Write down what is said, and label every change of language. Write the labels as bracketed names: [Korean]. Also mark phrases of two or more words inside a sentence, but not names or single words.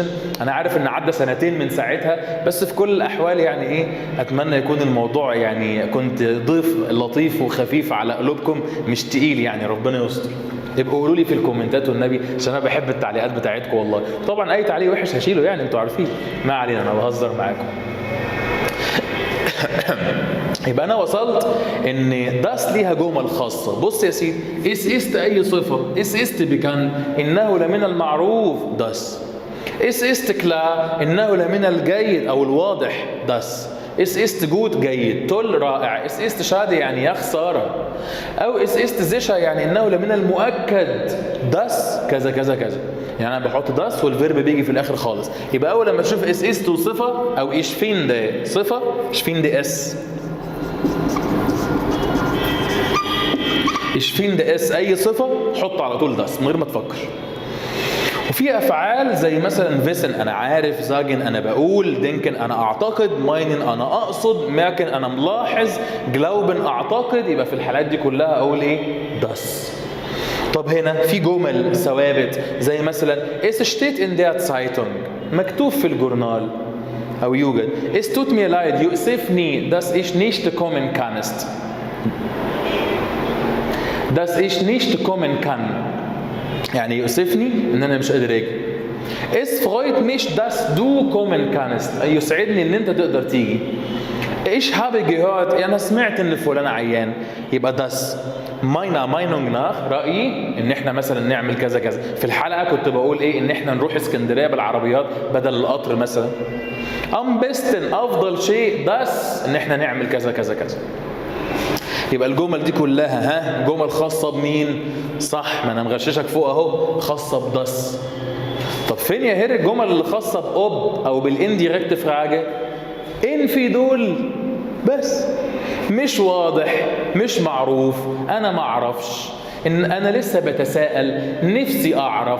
[Arabic] انا عارف ان عدى 2 سنين من ساعتها، بس في كل الاحوال يعني ايه، اتمنى يكون الموضوع يعني كنت ضيف لطيف وخفيف على قلوبكم، مش تقيل يعني، ربنا يستر. يبقوا قولوا لي في الكومنتات والنبي، عشان انا بحب التعليقات بتاعتكم والله. طبعا اي تعليق وحش هشيله يعني، انتوا عارفين، ما علينا، انا بهزر معاكم. يبقى انا وصلت ان das ليها جمل خاصه. بص يا سيدي، [German] es ist [Arabic] اي صفه، [German] es ist bekannt [Arabic] انه لمن المعروف das، [German] es ist klar [Arabic] انه لمن الجيد او الواضح das، [German] es ist gut [Arabic] جيد، toll رائع، [German] es ist schade [Arabic] يعني يا خساره، او [German] es ist sicher [Arabic] يعني انه لمن المؤكد das كذا كذا كذا. يعني انا بحط das والفيرب بيجي في الاخر خالص. يبقى اول لما تشوف [German] es ist [Arabic] صفه او [German] ich finde [Arabic] صفه، [German] ich finde es، ich finde es [Arabic] اي صفه حط على طول das من غير ما تفكر. وفي افعال زي مثلا wissen انا عارف، sagen انا بقول، denken انا اعتقد، meinen انا اقصد، merken انا ملاحظ، glauben اعتقد. يبقى في الحالات دي كلها اقول ايه؟ das. طب هنا في جمل ثوابت زي مثلا [German] es steht in der Zeitung، [Arabic] مكتوب في الجورنال او يوجد. [German] es tut mir leid يؤسفني dass ich nicht kommen kannst، dass ich nicht kommen kann [Arabic] يعني يؤسفني ان انا مش قادر اجي. [German] es freut mich dass du kommen kannst، [Arabic] يسعدني ان انت تقدر تيجي. [German] ich habe gehört [Arabic] انا سمعت ان فلان عيان. يبقى [German] das meiner Meinung nach [Arabic] رأيي ان احنا مثلا نعمل كذا كذا. في الحلقة كنت بقول ايه؟ ان احنا نروح اسكندرية بالعربيات بدل القطر مثلا. [German] am besten [Arabic] افضل شيء das ان احنا نعمل كذا كذا كذا. يبقى الجمل دي كلها جمل خاصة بمين؟ صح، ما انا مغششك فوق اهو، خاصة بدس. طب فين يا هير الجمل اللي خاصة بأوب او بالانديركت فراجة؟ ان في دول بس، مش واضح، مش معروف، انا ما اعرفش، ان انا لسه بتساءل، نفسي اعرف.